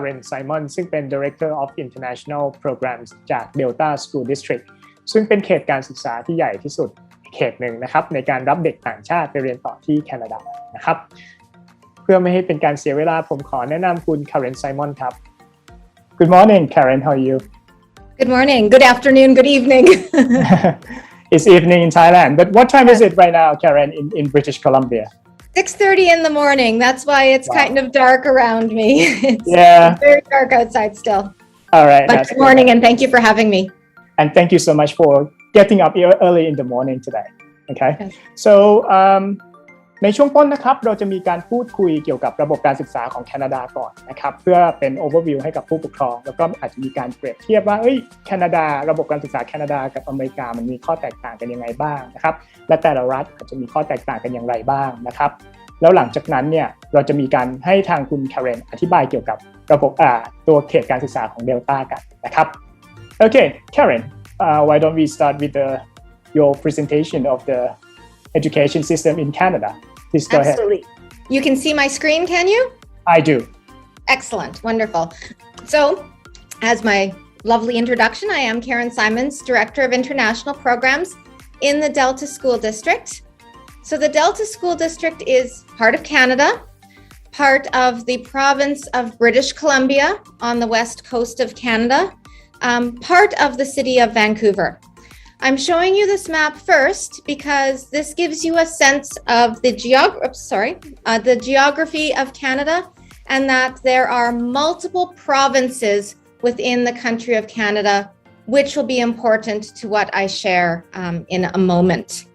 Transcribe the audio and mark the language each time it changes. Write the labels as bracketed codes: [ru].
[th] Symonds ซึ่งเป็น Director of International Programs จาก Detla School District ซึ่งเป็นเขตการศึกษาที่ใหญ่ที่สุดเขตหนึ่งนะครับในการรับเด็กต่างชาติไปเรียนต่อที่แคนาดานะครับเพื่อไม่ให้เป็นการเสียเวลาผมขอแนะนำคุณ Symonds ครับ [en] Good morning, Karen. How are you? Good morning. Good afternoon. Good evening. It's evening in Thailand. But what time is it right now, Karen, in British Columbia? 6:30 in the morning. That's why it's kind of dark around me. It's very dark outside still. All right. But good morning and thank you for having me. And thank you so much for getting up early in the morning today. Okay. [th] So, ในช่วงต้นนะครับเราจะมีการพูดคุยเกี่ยวกับระบบการศึกษาของแคนาดาก่อนนะครับเพื่อเป็น overview ให้กับผู้ปกครองแล้วก็อาจจะมีการเปรียบเทียบว่าแคนาดาระบบการศึกษาแคนาดากับอเมริกามันมีข้อแตกต่างกันยังไงบ้างนะครับและแต่ละรัฐอาจจะมีข้อแตกต่างกันอย่างไรบ้างนะครับ แล้วหลังจากนั้นเนี่ยเราจะมีการให้ทางคุณ Karen อธิบายเกี่ยวกับระบบตัวเขตการศึกษาของเดลต้ากันนะครับ [en] Okay, Karen, why don't we start with your presentation of the education system in Canada?Please go Absolutely. ahead. You can see my screen, can you? I do. Excellent. Wonderful. So, as my lovely introduction, I am Karen Symonds, Director of International Programs in the Delta School District. So, the Delta School District is part of Canada, part of the province of British Columbia on the west coast of Canada, part of the city of Vancouver.I'm showing you this map first because this gives you a sense of the geography of Canada and that there are multiple provinces within the country of Canada, which will be important to what I share in a moment.